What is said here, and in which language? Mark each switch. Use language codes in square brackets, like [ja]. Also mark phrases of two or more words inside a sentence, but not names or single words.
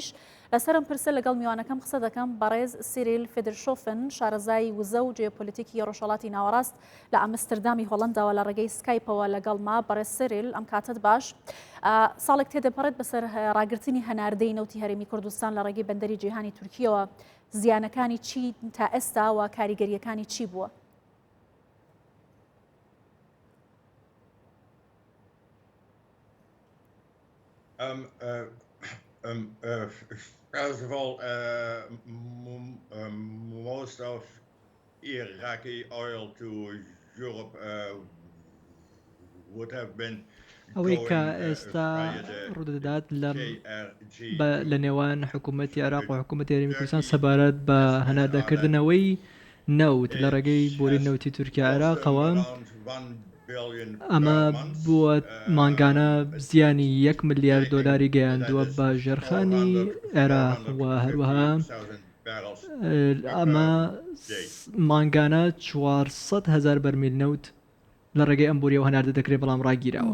[ckb] لەسەرم پرسە لەگەڵ میوانەکەم قسە دەکەم بەڕێز سیریل فێدرشۆفن، شارەزای وزە و جێۆپۆلیتیکی ڕۆژهەڵاتی ناوەڕاست لە ئەمستردامی هۆڵەنداوە لە ڕێگەی سکایپەوە لەگەڵ ما. بەڕێز سیریل، ئەم کاتت باش. ساڵێک تێدەپەڕێت بەسەر ڕاگررتنی هەناردەی نەوتی هەرێمی کوردستان لە ڕێگەی بەندەری جیهانی تورکیەوە. زیانەکانی چی تا ئێستا و کاریگەریەکانی چی بووە؟ [en] First of all, most of Iraqi oil to Europe would have been [ckb] ئەوەی کە ئێستا ڕوودەدات لە نێوان حکوومەتی عێراق و حکوومەتی هەرێمی کوردستان سەبارەت بە هەناردەکردنەوەی نەوت لە ڕێگەی بۆری نەوتی تورکیا عێراقەوە. ئەمە بووە مانگانە زیانی 1 ملیارد دۆلاری گەیاندووە بە ژێرخانی عێراق و هەروەها ئەمە مانگانە 400,000 بەرمیل نەوت لە ڕێگەی ئەم بوریەوە هەناردە دەکرێت، بەڵام ڕاگیرەوە.